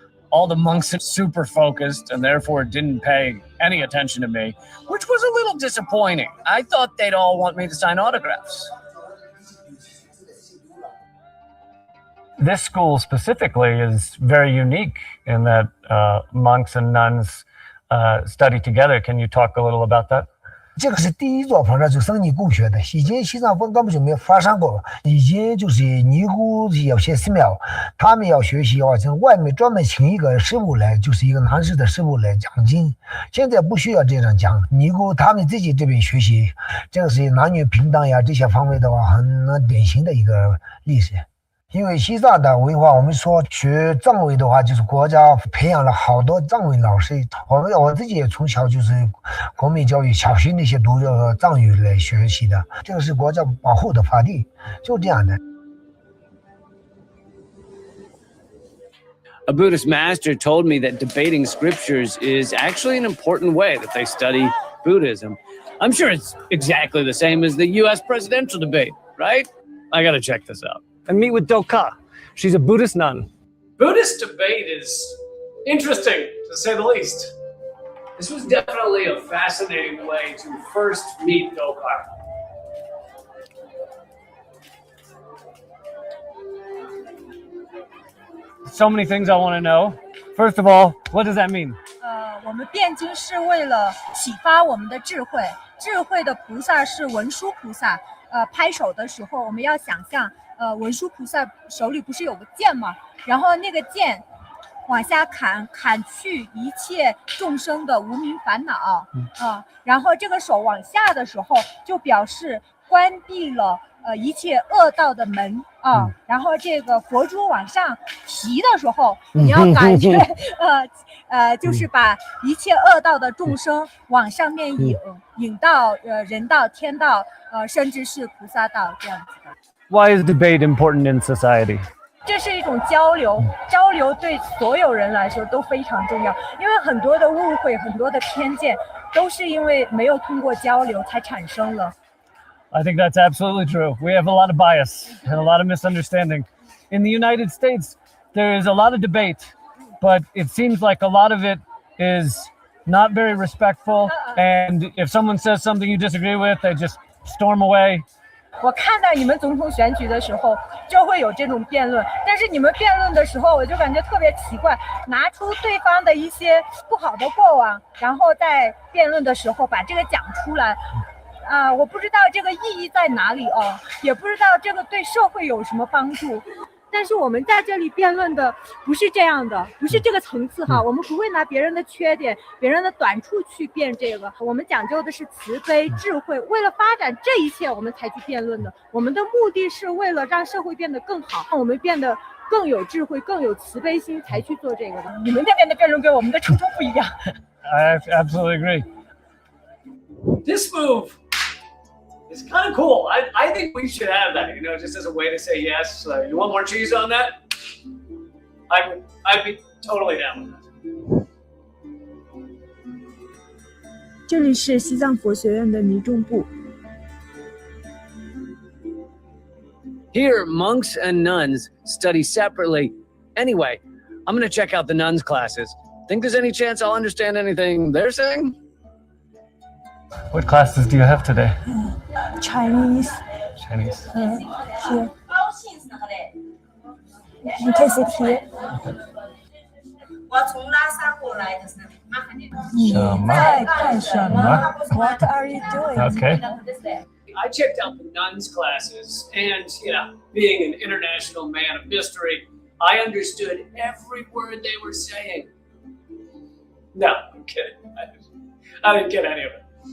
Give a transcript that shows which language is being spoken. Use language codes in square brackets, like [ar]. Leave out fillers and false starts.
[en] all the monks are super focused and therefore didn't pay any attention to me, which was a little disappointing. I thought they'd all want me to sign autographs. This school specifically is very unique in that monks and nuns study together. Can you talk a little about that? [zh] 这个是第一座佛教就僧尼共学的，以前西藏佛根本就没有发生过。以前就是尼姑有些寺庙，他们要学习的话，从外面专门请一个师傅来，就是一个男士的师傅来讲经。现在不需要这样讲，尼姑他们自己这边学习，这个是男女平等呀这些方面的话，很典型的一个历史。因为西藏的文化，我们说学藏文的话，就是国家培养了好多藏文老师。我自己也从小就是国民教育，小学那些读藏语来学习的，这个是国家保护的法律，就这样的。 [en] A Buddhist master told me that debating scriptures is actually an important way that they study Buddhism. I'm sure it's exactly the same as the US presidential debate, right? I gotta check this out. And meet with Doka. She's a Buddhist nun. Buddhist debate is interesting, to say the least. This was definitely a fascinating way to first meet Doka. So many things I want to know. First of all, what does that mean? [zh] 我们辩经是为了启发我们的智慧，智慧的菩萨是文殊菩萨。拍手的时候，我们要想象，文殊菩萨手里不是有个剑吗？然后那个剑往下砍去一切众生的无明烦恼然后这个手往下的时候，就表示关闭了一切恶道的门然后这个佛珠往上提的时候，你要感觉就是把一切恶道的众生往上面引到人道、天道甚至是菩萨道这样子的。 [en] Why is debate important in society? [zh] 这是一种交流，交流对所有人来说都非常重要，因为很多的误会、很多的偏见，都是因为没有通过交流才产生了。 [en] I think that's absolutely true. We have a lot of bias and a lot of misunderstanding. In the United States, there is a lot of debate, but it seems like a lot of it is not very respectful. And if someone says something you disagree with, they just storm away. [zh] 我看到你们总统选举的时候就会有这种辩论，但是你们辩论的时候我就感觉特别奇怪，拿出对方的一些不好的过往，然后在辩论的时候把这个讲出来我不知道这个意义在哪里也不知道这个对社会有什么帮助。但是我们在这里辩论的不是这样的，不是这个层次我们不会拿别人的缺点、别人的短处去辩这个。我们讲究的是慈悲、智慧，为了发展这一切我们才去辩论的。我们的目的是为了让社会变得更好，让我们变得更有智慧、更有慈悲心才去做这个的。你们那边的辩论跟我们的初衷不一样。 [en] I absolutely agree. This move it's kind of cool. I think we should have that, just as a way to say yes. You want more cheese on that? I'd be totally down with that. [zh] 这里是西藏佛学院的尼众部。 [en] Here, monks and nuns study separately. Anyway, I'm going to check out the nuns' classes. Think there's any chance I'll understand anything they're saying? What classes do you have today? Chinese. Chinese. Here. You can sit here. [zh] 我从拉萨过来的是麻烦你。你在干什么 [en] ？What are you doing? Okay. I checked out the nuns' classes, and being an international man of mystery, I understood every word they were saying. No, I'm kidding. I didn't get any of it.